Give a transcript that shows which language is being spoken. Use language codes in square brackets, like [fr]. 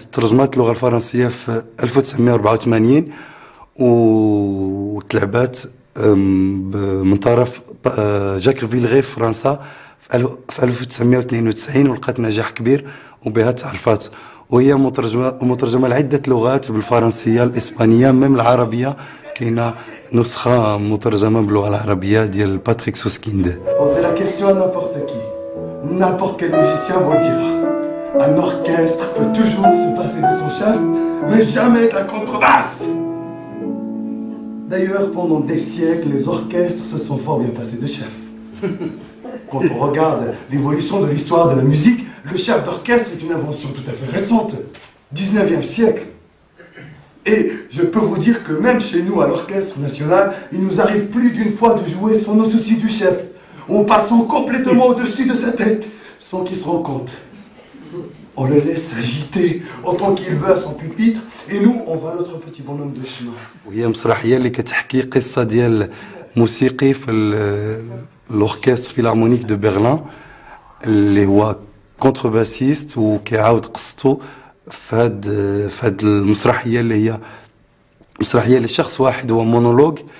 [ar] ترجمت اللغة الفرنسية في 1984 وتلعبات من طرف جاك فيلغي في فرنسا في 1992 ولقات نجاح كبير وبها تعرفات. وهي مترجمة لعدة لغات، بالفرنسية، الإسبانية، ميم العربية. كاينة نسخة مترجمة باللغة العربية ديال باتريك سوسكيند. [fr] Posez la question à n'importe qui. N'importe quel musicien vous le dira. Un orchestre peut toujours se passer de son chef, mais jamais de la contrebasse. D'ailleurs, pendant des siècles, les orchestres se sont fort bien passés de chef. Quand on regarde l'évolution de l'histoire de la musique, le chef d'orchestre est une invention tout à fait récente, 19e siècle. Et je peux vous dire que même chez nous, à l'Orchestre National, il nous arrive plus d'une fois de jouer sans nos soucis du chef, en passant complètement au-dessus de sa tête, sans qu'il se rende compte. On le laisse s'agiter autant qu'il veut à son pupitre, et nous, on va notre petit bonhomme de chemin. [ar] وهي مسرحية اللي كتحكي قصة ديال موسيقي في الأوركستر فيلارمونيك دو برلين، اللي هو كونترباسيست، وكيعاود قصته في هاد المسرحية اللي هي مسرحية لشخص واحد، هو مونولوج،